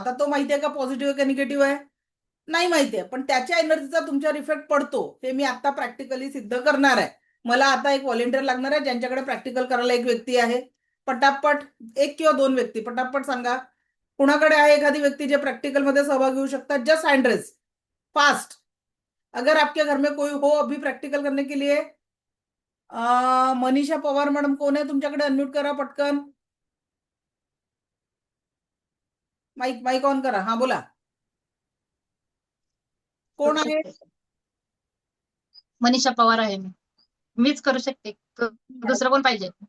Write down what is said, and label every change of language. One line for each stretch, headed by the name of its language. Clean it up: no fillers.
Marathi: आता तो माहितीये का पॉझिटिव्ह आहे का निगेटिव्ह आहे? नाही माहितीये, पण त्याच्या एनर्जीचा तुमच्यावर इफेक्ट पडतो. हे मी आता प्रॅक्टिकली सिद्ध करणार आहे. मला आता एक व्हॉलेंटियर लागणार आहे ज्यांच्याकडे प्रॅक्टिकल करायला एक व्यक्ती आहे. पटापट, एक किंवा दोन व्यक्ती पटापट सांगा. कुणाकडे आहे एखादी व्यक्ती जे प्रॅक्टिकल मध्ये सहभाग घेऊ शकतात?
English: just hand raise fast,
Hindi: अगर आपके घर में कोई हो अभी प्रॅक्टिकल करने के लिए.
Marathi: मनीषा पवार मॅडम कोण आहे तुमच्याकडे? अनम्यूट करा पटकन. माईक माईक ऑन करा. हा बोला, कोण आहे? मनीषा पवार आहे. मीच करू शकते, दुसरं कोण पाहिजे?